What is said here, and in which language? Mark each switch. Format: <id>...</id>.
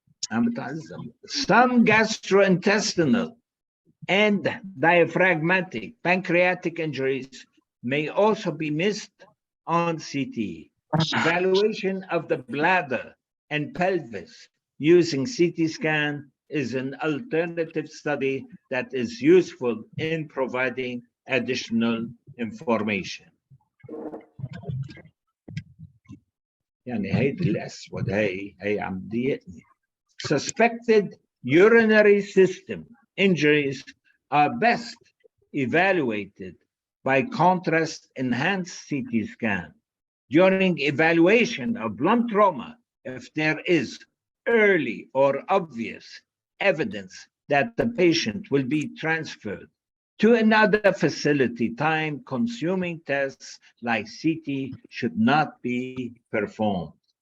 <en>Some gastrointestinal and diaphragmatic pancreatic injuries may also be missed on CT. Evaluation of the bladder and pelvis using CT scan is an alternative study that is useful in providing additional information.</en> <ar>يعني هيدي الأسود هي عم تضايقني.</ar> <en>Suspected urinary system injuries are best evaluated by contrast enhanced CT scan. During evaluation of blunt trauma, if there is early or obvious evidence that the patient will be transferred to another facility, time-consuming tests like CT should not be performed.</en>